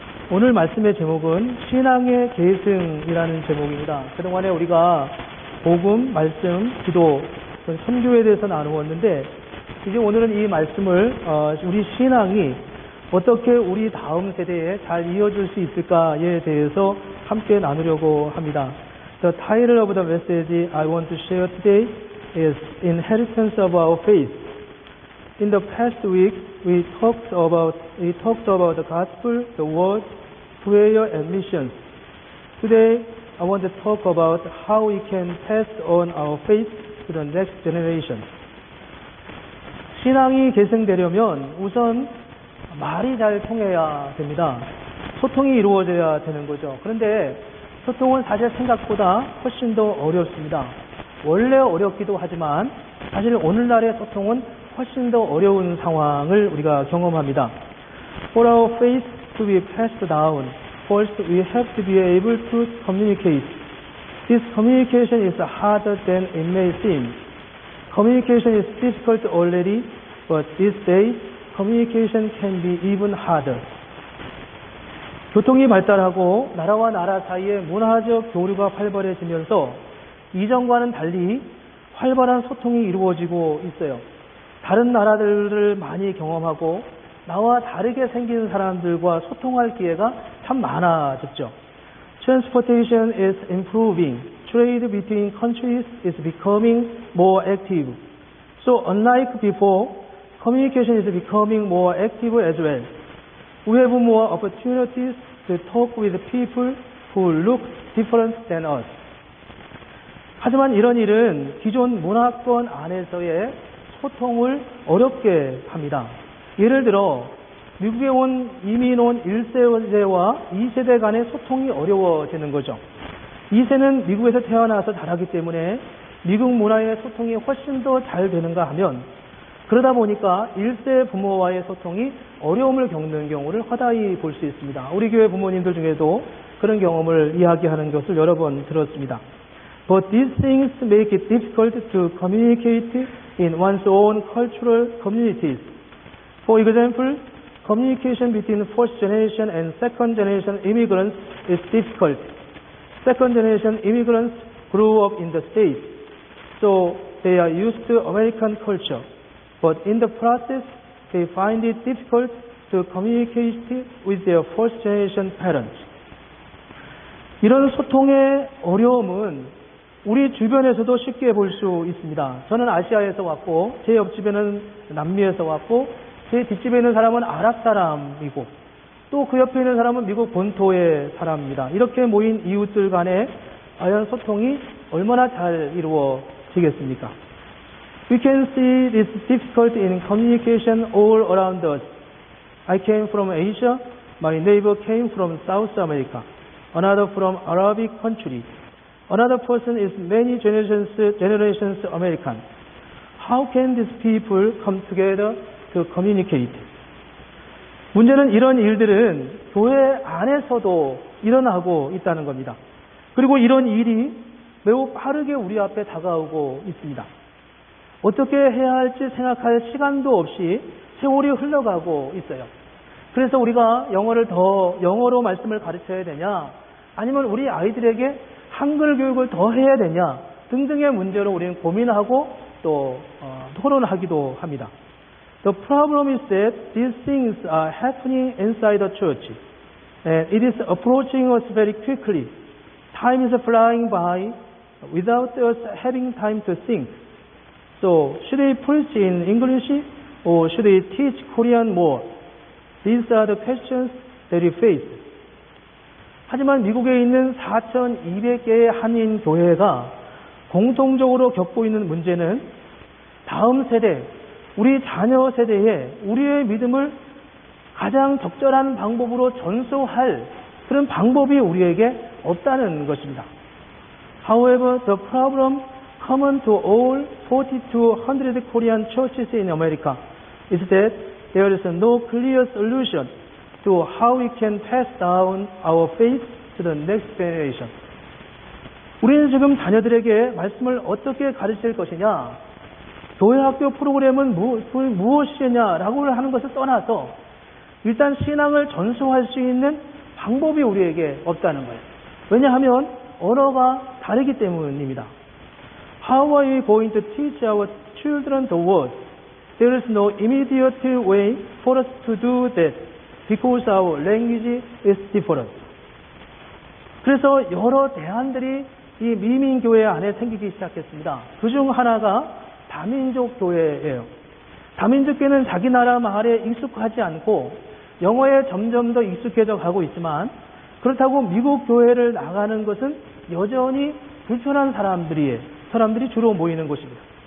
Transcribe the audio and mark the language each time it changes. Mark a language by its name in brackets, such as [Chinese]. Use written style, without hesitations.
[Korean] 오늘 말씀의 제목은 신앙의 계승이라는 제목입니다. 그동안에 우리가 복음, 말씀, 기도, 선교에 대해서 나누었는데 이제 오늘은 이 말씀을 우리 신앙이 어떻게 우리 다음 세대에 잘 이어질 수 있을까에 대해서 함께 나누려고 합니다. [English] The title of the message I want to share today is Inheritance of Our Faith. In the past week, we talked about the gospel, the word, prayer, and missions. Today, I want to talk about how we can pass on our faith to the next generation. [Korean] 신앙이 계승되려면 우선 말이 잘 통해야 됩니다. 소통이 이루어져야 되는 거죠. 그런데 소통은 사실 생각보다 훨씬 더 어렵습니다. 원래 어렵기도 하지만 사실 오늘날의 소통은 훨씬 더 어려운 상황을 우리가 경험합니다. [English] For our faith to be passed down, first we have to be able to communicate. This communication is harder than it may seem. Communication is difficult already, but these days communication can be even harder. [Korean] 교통이 발달하고 나라와 나라 사이에 문화적 교류가 활발해지면서 이전과는 달리 활발한 소통이 이루어지고 있어요. 다른 나라들을 많이 경험하고 나와 다르게 생긴 사람들과 소통할 기회가 참 많아졌죠. [English] Transportation is improving. Trade between countries is becoming more active. So unlike before, communication is becoming more active as well. We have more opportunities to talk with people who look different than us. [Korean] 하지만 이런 일은 기존 문화권 안에서의 소통을 어렵게 합니다. 예를 들어 미국에 이민 온 1세대와 2세대 간의 소통이 어려워지는 거죠. 2세는 미국에서 태어나서 자라기 때문에 미국 문화의 소통이 훨씬 더 잘 되는가 하면 그러다 보니까 1세 부모와의 소통이 어려움을 겪는 경우를 허다히 볼 수 있습니다. 우리 교회 부모님들 중에도 그런 경험을 이야기하는 것을 여러 번 들었습니다. [English] But these things make it difficult to communicate in one's own cultural communities. For example, communication between first generation and second generation immigrants is difficult. Second generation immigrants grew up in the States, so they are used to American culture. But in the process, they find it difficult to communicate with their first generation parents. [Korean] 이런 소통의 어려움은 우리 주변에서도 쉽게 볼 수 있습니다. 저는 아시아에서 왔고, 제 옆집에는 남미에서 왔고, 제 뒷집에 있는 사람은 아랍 사람이고, 또 그 옆에 있는 사람은 미국 본토의 사람입니다. 이렇게 모인 이웃들 간에 과연 소통이 얼마나 잘 이루어지겠습니까? [English] We can see this difficult in communication all around us. I came from Asia. My neighbor came from South America. Another from Arabic country. Another person is many generations American. How can these people come together to communicate? [Korean] 문제는 이런 일들은 교회 안에서도 일어나고 있다는 겁니다. 그리고 이런 일이 매우 빠르게 우리 앞에 다가오고 있습니다. 어떻게 해야 할지 생각할 시간도 없이 세월이 흘러가고 있어요. 그래서 우리가 영어로 말씀을 가르쳐야 되냐, 아니면 우리 아이들에게 한글 교육을 더 해야 되냐 등등의 문제로 우리는 고민하고 또 토론하기도 합니다. [English] The problem is that these things are happening inside the church, and it is approaching us very quickly. Time is flying by without us having time to think. So, should we preach in English or should we teach Korean more? These are the questions that we face. [Korean] 하지만 미국에 있는 4,200개의 한인 교회가 공통적으로 겪고 있는 문제는 다음 세대, 우리 자녀 세대에 우리의 믿음을 가장 적절한 방법으로 전수할 그런 방법이 우리에게 없다는 것입니다. [English] However, the problem common to all 40 to 100 Korean churches in America is that there is no clear solution to how we can pass down our faith to the next generation. [Korean] 우리는 지금 자녀들에게 말씀을 어떻게 가르칠 것이냐, 교회 학교 프로그램은 무엇이냐라고 하는 것을 떠나서 일단 신앙을 전수할 수 있는 방법이 우리에게 없다는 거예요. 왜냐하면 언어가 다르기 때문입니다. [English] How are we going to teach our children the word? There is no immediate way for us to do that because our language is different. [Korean] 그래서 여러 대안들이 이 미민교회 안에 생기기 시작했습니다. 그중 하나가 다민족 교회예요. 다민족 교회는 자기 나라 말에 익숙하지 않고 영어에 점점 더 익숙해져 가고 있지만 그렇다고 미국 교회를 나가는 것은 여전히 불편한 사람들이 주로 모이는 곳입니다.